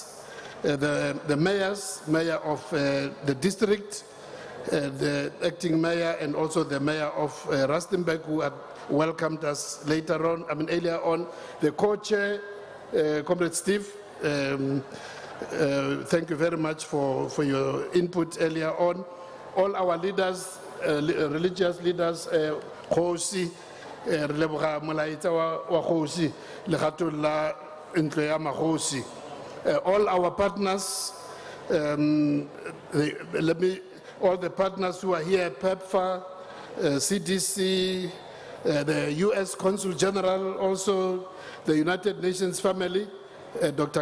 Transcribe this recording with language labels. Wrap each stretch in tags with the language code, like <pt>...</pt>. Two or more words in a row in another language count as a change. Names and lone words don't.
<en>The mayors, mayor of the district, the acting mayor, and also the mayor of Rustenburg, who had welcomed us later on, earlier on. The co-chair, Comrade Steve, thank you very much for your input earlier on. All our leaders, religious leaders,</en> <tn>Kgosi, re leboga molaetsa wa Kgosi legatong la ntlo ya magosi.</tn> <en>All our partners, all the partners who are here, PEPFAR, CDC, the US Consul General, also the United Nations family. Dr.</en>